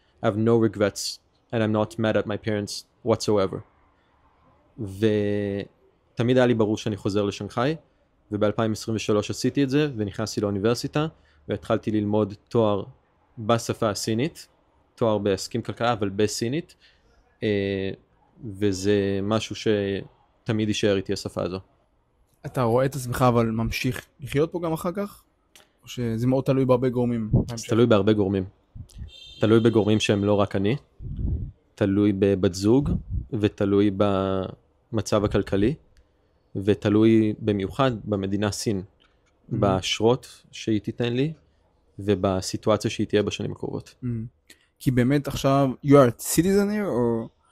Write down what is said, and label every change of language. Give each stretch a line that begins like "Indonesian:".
English: I have no regrets, and I'm not mad at my parents whatsoever.
Hebrew: ותמיד היה לי ברור שאני חוזר לשנגחאי, וב-2023 עשיתי את זה, ונכנסתי לאוניברסיטה, והתחלתי ללמוד תואר בשפה הסינית, תואר בהסכים כלכלה, אבל בסינית, וזה משהו שתמיד יישאר איתי השפה הזו. אתה רואה את עצמך אבל ממשיך לחיות פה גם אחר כך? או שזה מאוד תלוי בהרבה גורמים? תלוי בהרבה גורמים. תלוי בגורמים שהם לא רק אני, תלוי בבת זוג, ותלוי במצב הכלכלי, ותלוי במיוחד במדינה סין, באשרות שהיא תיתן לי, ובסיטואציה שהיא תהיה בשנים הקרובות. כי באמת עכשיו,
English: you are a citizen here or?